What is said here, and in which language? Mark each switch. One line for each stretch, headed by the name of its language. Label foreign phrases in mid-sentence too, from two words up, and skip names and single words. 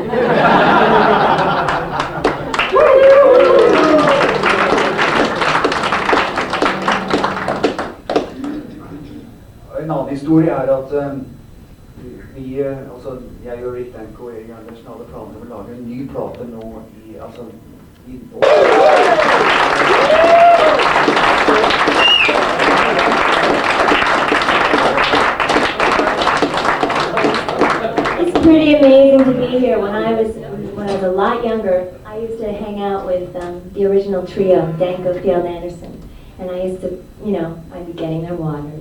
Norwegian: En annen historie er at jeg og Rick Danko og Erik Andersen hadde planer om å lage en ny plate nå
English: It's pretty amazing to be here. When I was a lot younger, I used to hang out with the original trio, Danko, Field, Anderson, and I used to, I'd be getting their waters.